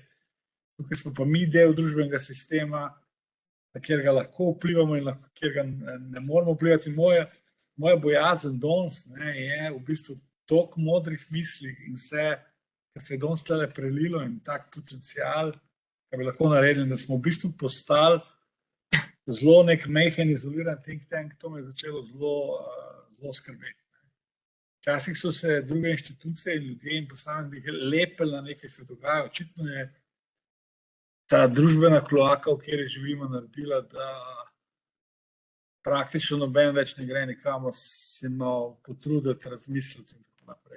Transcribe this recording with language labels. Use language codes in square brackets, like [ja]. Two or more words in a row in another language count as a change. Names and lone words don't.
[sl] Tukaj smo pa mi del družbenega sistema, na kjer ga lahko vplivamo in kjer ga ne moramo vplivati. Moja bojazen danes je v bistvu toliko modrih misli in vse, kar se je danes tule prelilo in tak potencial, kar bi lahko naredili, da smo v bistvu postali zelo nek majhen, izoliran [en] think tank, [sl] to me je začelo zelo skrbeti. Včasih so se druge inštitucije in ljudje in posamezniki lepili na nekaj, se dogaja. Očitno je ta družbena kloaka, v kateri živimo, naredila, da praktično noben več ne gre nikamor se malo potruditi, razmisliti in tako naprej.